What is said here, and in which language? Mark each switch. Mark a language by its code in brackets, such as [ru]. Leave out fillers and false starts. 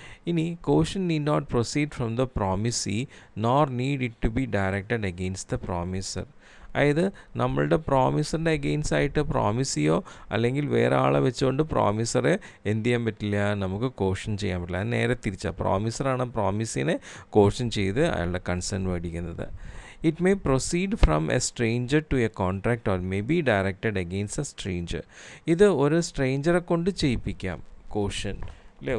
[en] ഇനി caution need not proceed from the promisee nor need it to be directed against the promisor. [ml] അതായത് നമ്മളുടെ പ്രോമിസറിൻ്റെ against ആയിട്ട് പ്രോമിസിയോ അല്ലെങ്കിൽ വേറെ ആളെ വെച്ചുകൊണ്ട് പ്രോമിസറെ എന്ത് ചെയ്യാൻ പറ്റില്ല, നമുക്ക് കോഷൻ ചെയ്യാൻ പറ്റില്ല. അത് നേരെ തിരിച്ചാണ്, പ്രോമിസറാണ് പ്രോമിസിനെ കോഷൻ ചെയ്ത് അയാളുടെ കൺസേൺ മേടിക്കുന്നത്. [en] It may proceed from a stranger to a contract or may be directed against a stranger. [ml] ഇത് ഒരു സ്ട്രേഞ്ചറെ കൊണ്ട് ചെയ്യിപ്പിക്കാം കോഷൻ, അല്ലേ?